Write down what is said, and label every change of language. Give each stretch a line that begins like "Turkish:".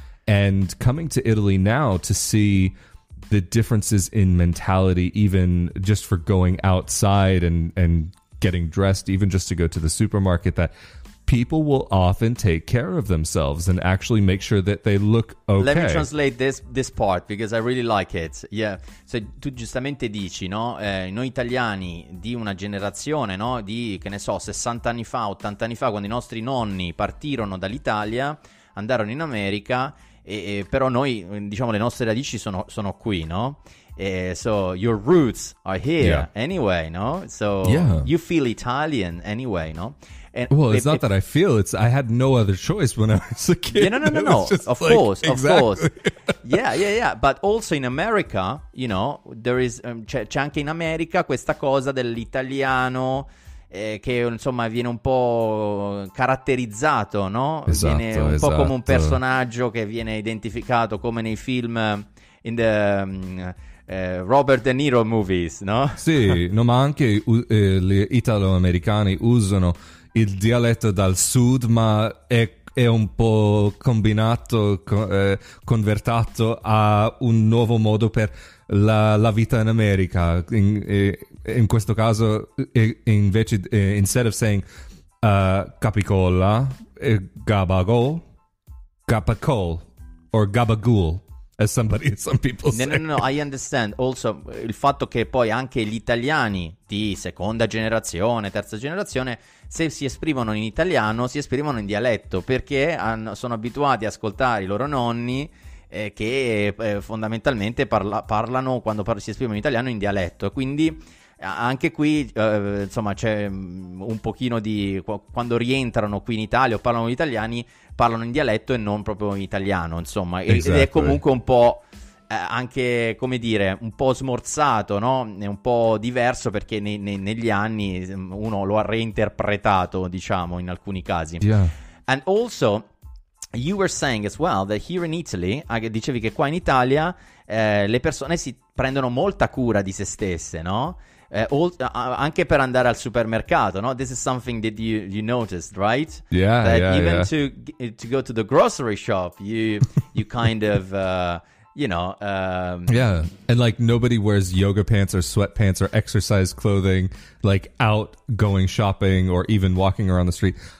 English: And coming to Italy now to see the differences in mentality, even just for going outside and getting dressed, even just to go to the supermarket, that people will often take care of themselves and actually make sure that they look okay. Let me translate this part because I really like it. Yeah.
Italian: So, tu giustamente dici, no? Noi italiani di una generazione, no? Di, che ne so, 60 anni fa, 80 anni fa, quando i nostri nonni partirono dall'Italia, andarono in America, però noi, diciamo, le nostre radici sono qui, no?
English: So your roots are here anyway, no? So you feel Italian anyway, no? And well, it's not that I feel, I had no other choice when I was a kid. Yeah, no. Of course. Yeah. But also in America, you know, there is,
Italian: c'è anche in America questa cosa dell'italiano che insomma viene un po' caratterizzato, no? Viene un po' come un personaggio che viene identificato come nei film
English: in the Robert De Niro movies,
Italian: no? Sì, no, ma anche gli italoamericani usano il dialetto dal sud, ma è un po' combinato, convertato a un nuovo modo per la vita in America. In questo caso, invece,
English: instead of saying capicola, gabagol, gabacol, or gabagool, as some people say. No, I understand.
Italian: Also, il fatto che poi anche gli italiani di seconda generazione, terza generazione, se si esprimono in italiano, si esprimono in dialetto, perché sono abituati a ascoltare i loro nonni che fondamentalmente parlano, quando si esprimono in italiano, in dialetto. Quindi anche qui, insomma, c'è un pochino di... Quando rientrano qui in Italia o parlano gli italiani, parlano in dialetto e non proprio in italiano, insomma.
English: Exactly.
Italian: Ed è comunque un po' anche, come dire, un po' smorzato, no? È un po' diverso perché negli anni uno lo ha reinterpretato, diciamo, in alcuni casi.
English: Yeah. And also, you were saying as well that here in Italy,
Italian: dicevi che qua in Italia le persone si prendono molta cura di se stesse, no? Anche per andare al supermercato, no?
English: This is something that you noticed, right? Yeah, that even yeah. to go to the grocery shop, you kind of yeah, and like nobody wears yoga pants or sweatpants or exercise clothing like out going shopping or even walking around the street.